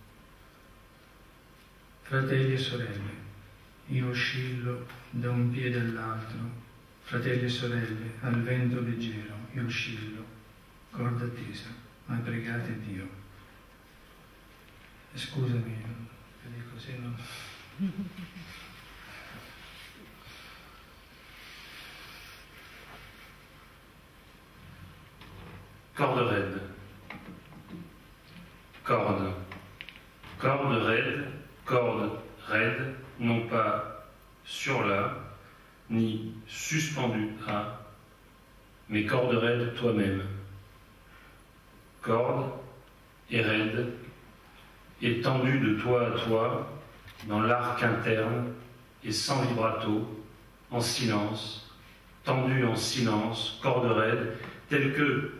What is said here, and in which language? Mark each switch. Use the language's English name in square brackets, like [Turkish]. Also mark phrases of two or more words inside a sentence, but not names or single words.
[Italian] Fratelli e sorelle, io oscillo da un piede all'altro, fratelli e sorelle, al vento leggero, io oscillo, corda tesa, ma pregate Dio. Scusami, dico se non... [French] Corde raide. Corde. Corde raide, corde raide, non pas sur la, ni suspendu à, mais corde raide toi-même. Corde et raide, étendue de toi à toi, dans l'arc interne et sans vibrato, en silence, tendue en silence, corde raide, telle que,